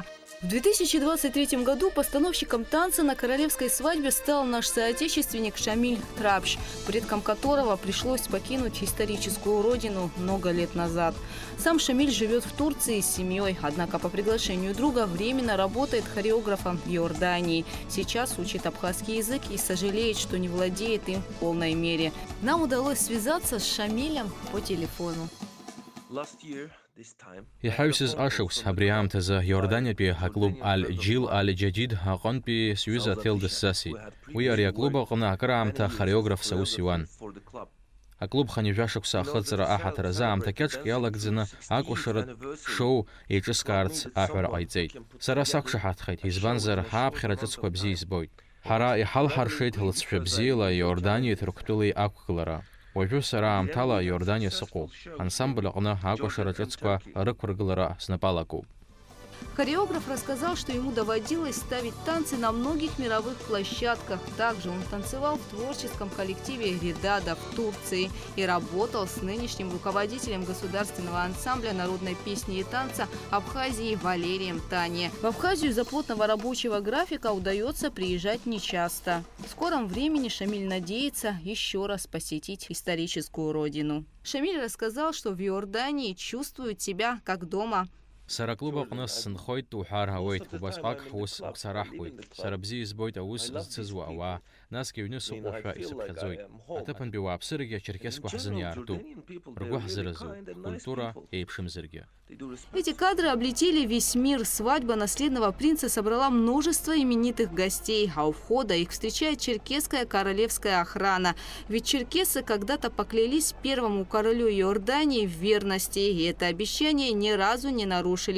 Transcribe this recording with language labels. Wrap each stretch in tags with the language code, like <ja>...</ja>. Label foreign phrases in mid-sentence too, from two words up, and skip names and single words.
<ru>В 2023 году постановщиком танца на королевской свадьбе стал наш соотечественник Шамиль Трабш, предкам которого пришлось покинуть историческую родину много лет назад. Сам Шамиль живет в Турции с семьей, однако по приглашению друга временно работает хореографом в Иордании. Сейчас учит абхазский язык и сожалеет, что не владеет им в полной мере. Нам удалось связаться с Шамилем по телефону.</ru> <ab>Иҳаҩсыз ашықәс абри аамҭазы Иорданиатәи аклуб Аль-Џил Аль-Џадид аҟынтәи сҩыза Аҭел дысзасит. Уи ари аклуб аҟны акыраамҭа хореографс аус иуан. Аклуб ханижәашықәса ахыҵра аҳаҭыразы аамҭа кьаҿк иалагӡаны акәашаратә шоу еиҿыскаарц аҳәара ҟаиҵеит. Сара сақәшаҳаҭхеит, избанзар ҳааԥхьара ҿыцқәа бзиа избоит. Ҳара иҳалҳаршеит лыҵшәа бзиала Иорданиа ҭырқәтәылеи ақәгылара. Уажәы сара аамҭала Иордания сыҟоуп. Ансамбль аҟны акәашара ҿыцқәа рықәыргылара снапалакуп.</ab> <ru>Хореограф рассказал, что ему доводилось ставить танцы на многих мировых площадках. Также он танцевал в творческом коллективе «Редада» в Турции и работал с нынешним руководителем государственного ансамбля народной песни и танца Абхазии Валерием Тане. В Абхазию из-за плотного рабочего графика удается приезжать нечасто. В скором времени Шамиль надеется еще раз посетить историческую родину. Шамиль рассказал, что в Иордании чувствует себя как дома.</ru> <ab>Сара клуб аҟны сынхоит уҳәар ҳауеит, убасҟак ҳус ԥсараҳкуеит. Сара бзиа избоит аус зцызуа ауаа, насгьы аҩны сыҟоушәа исыԥхьаӡоит. Аҭыԥантәи уааԥсырагьы ачеркесқәа ҳзын иаартуп. Ргәы ҳзыразуп, ҳкультура еиԥшымзаргьы.</ab> <ru>Эти кадры облетели весь мир. Свадьба наследного принца собрала множество именитых гостей, а у входа их встречает черкесская королевская охрана. Ведь черкесы когда-то поклялись первому королю Иордании в верности, и это обещание ни разу не нарушили.</ru>